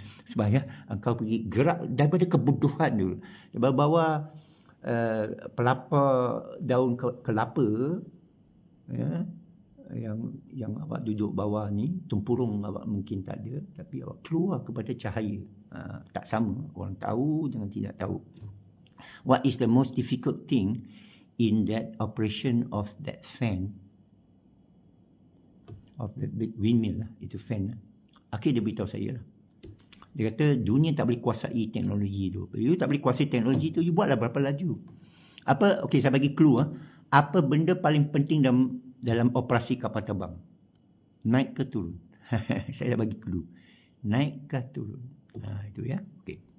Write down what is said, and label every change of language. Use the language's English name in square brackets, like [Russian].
[Malay] Supaya engkau pergi gerak daripada kebodohan dulu. Bawa pelapa daun kelapa. Ya, yang awak duduk bawah ni. Tempurung awak mungkin tak ada. Tapi awak keluar kepada cahaya. Tak sama. Orang tahu jangan tidak tahu. [English] What is the most difficult thing in that operation of that fan, of the windmill lah, [Malay] itu fan lah. Akhir dia beritahu saya lah. Dia kata dunia tak boleh kuasai teknologi tu. You tak boleh kuasai teknologi tu, you buatlah berapa laju. Apa, okey saya bagi clue lah. Apa benda paling penting dalam operasi kapal terbang? Naik ke turun? Saya dah bagi clue. Naik ke turun? Itu ya. Okey.